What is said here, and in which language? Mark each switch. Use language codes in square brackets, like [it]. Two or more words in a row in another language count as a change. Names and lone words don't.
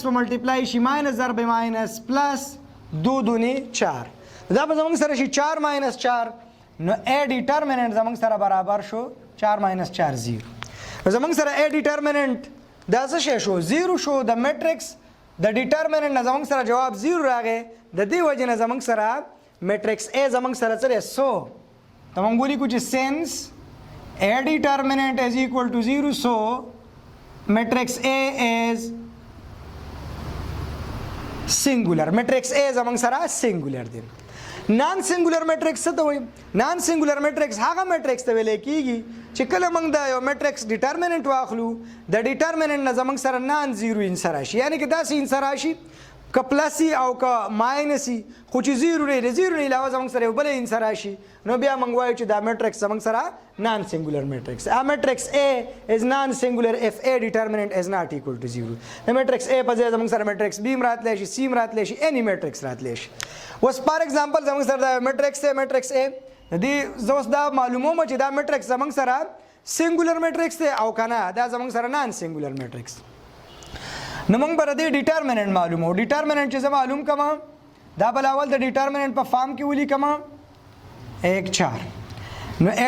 [ps] په ملټیپلای شي ماینس ضرب ماینس پلس 2 دونی 4 دا به زموږ سره شي 4 ماینس 4 نو ا ډیټرمیننٹ زموږ سره برابر شو 4 ماینس 4 0 زموږ سره ا ډیټرمیننٹ دا څه شی شو 0 شو د میټرکس د ډیټرمیننٹ نه زموږ سره جواب 0 راغی د دې وجه نه زموږ سره میټرکس ا زموږ سره څه دی سو ته موږ ولیکو چې سینس [en] A determinant is equal to 0 so matrix A is singular matrix A [ps] زمونږ سره singular دی [en] non singular matrix [ps] څه ته وایي [en] non singular matrix [ps] هغه میټرکس ته ویل کیږي چې کله موږ د یو میټرکس ډیټرمیننٹ واخلو د ډیټرمیننٹ نه زمونږ سره [en] non zero answer [ps] راشي یعنی که داسې انسر راشي که پلسي او که ماینسي خو چې زیرو نه زیرو نه علاوه زموږ سره یو بل انسر راشي نو بیا موږ وایو چې دا میټرکس زموږ سره [en] non singular matrix [ps] ا میټرکس [en] A is non singular if A determinant is not equal to 0 [ps] د میټرکس A په ځای زموږ سره میټرکس B راتلی شي C راتلی شي any میټرکس راتلی شي اوس [en] for example [ps] زموږ سره دا میټرکس A د دې زه اوس دا معلوموم چې دا میټرکس زموږ سره [en] singular matrix [ps] دی او کنه دا زموږ سره [en] non singular matrix [ps] نو موږ به د ډیټرمیننٹ معلومو ډیټرمیننٹ چې زه معلوم کما دا بل اول د ډیټرمیننٹ په فارم کې ولیکما 1 4 نو ا